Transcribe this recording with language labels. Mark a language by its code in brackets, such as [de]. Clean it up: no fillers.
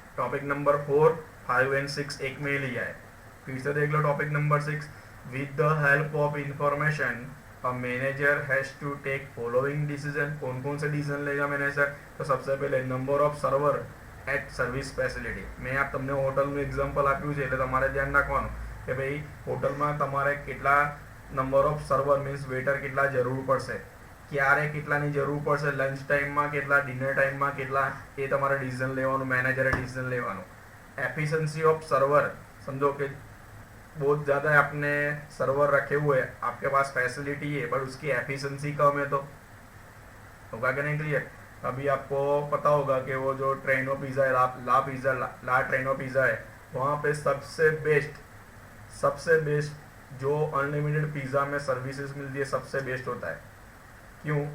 [hi] Topic number 4, 5 and 6 एक में लिया है। फिर से देख लो topic number 6, [en] With the help of information a manager has to take following decision. [hi] कौन कौन से डिसीजन लेगा मैनेजर? तो सबसे पहले number of server at service facility. [gu] મેં આ તમને હોટલનું એક્ઝામ્પલ આપ્યું છે એટલે તમારે ધ્યાન રાખવાનું કે ભાઈ હોટલમાં તમારે કેટલા number of server means waiter કેટલા જરૂર પડશે, ક્યારે કેટલાની જરૂર પડશે, લંચ ટાઈમમાં કેટલા, ડિનર ટાઈમમાં કેટલા, એ તમારે ડિસિઝન લેવાનું, મેનેજરે ડિસિઝન લેવાનું। [hi] एफिशिएंसी ऑफ सर्वर, समझो कि बहुत ज़्यादा आपने सर्वर रखे हुए हैं, आपके पास फैसिलिटी है बट उसकी एफिशिएंसी कम है तो होगा कि नहीं क्लियर? अभी आपको पता होगा कि वो जो ट्रेनो पिज़्ज़ा है, ला ट्रेनो पिज़्ज़ा है, वहाँ पे सबसे बेस्ट जो अनलिमिटेड पिज़्ज़ा में सर्विसेज मिलती है सबसे बेस्ट होता है। क्यों?